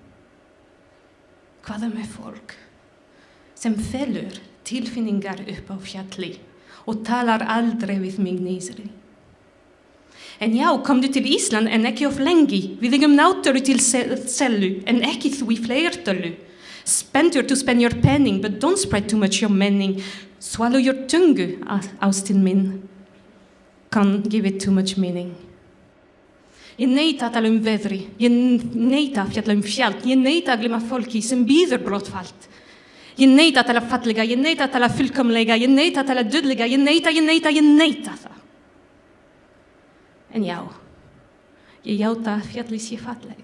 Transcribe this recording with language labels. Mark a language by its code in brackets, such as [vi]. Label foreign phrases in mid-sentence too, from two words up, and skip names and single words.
[is] Hvað með fólk sem felur tilfinningar upp á fjalli og talar aldrei við mig niðri? En já, komdu til Ísland en ekki of lengi. Við eigum náttúru til sellu en ekki þú í fleirtölu. [en] Spend to spend your penning, but don't spread too much your meaning. Swallow your [is] tungu, ástin minn. [en] Can't give it too much meaning. [is] Ég neita að tala veðri, ég neita að fjalla fjall, ég neita að gleyma fólki sem bíður brottfall. Ég neita að tala fallega, ég neita að tala fullkomlega, ég neita að tala dödlega, ég neita það. En já, ég játa að fjalli sé falleg.